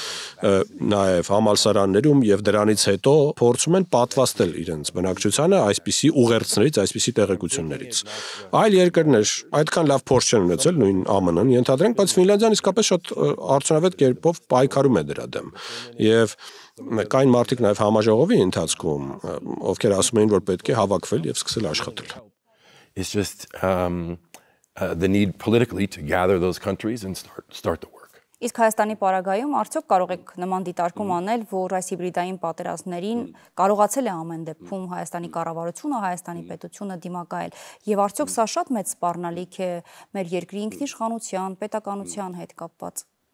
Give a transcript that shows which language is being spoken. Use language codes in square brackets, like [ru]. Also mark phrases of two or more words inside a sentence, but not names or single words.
[hy] նաեւ համալսարաններում եւ դրանից հետո փորձում են պատվաստել իրենց բնակչությանը այսպիսի ուղերձներից, այսպիսի տեղեկություններից։ Այլ երկրներ այդքան լավ փորձ չեն ունեցել, նույն ԱՄՆ-ն ենթադրենք, բայց Ֆինլանդիան իսկապես շատ արդյունավետ կերպով պայքարում է դրա դեմ։ Եվ կային մարդիկ նաեւ համաժողովի ընթացքում, ովքեր ասում էին, որ պետք է հավաքվել եւ սկսել աշխատել։ [en] It's just the need politically to gather those countries and start the work. [hy] Իսկ Հայաստանի պարագայում արդյոք կարող եք նման դիտարկում անել, որ այս հիբրիդային պատերազմներին կարողացել է ամեն դեպքում Հայաստանի կառավարությունը, Հայաստանի պետությունը դիմակայել, եւ արդյոք սա շատ մեծ սպառնալիք է մեր երկրի ինքնիշխանության, պետականության հետ կապված։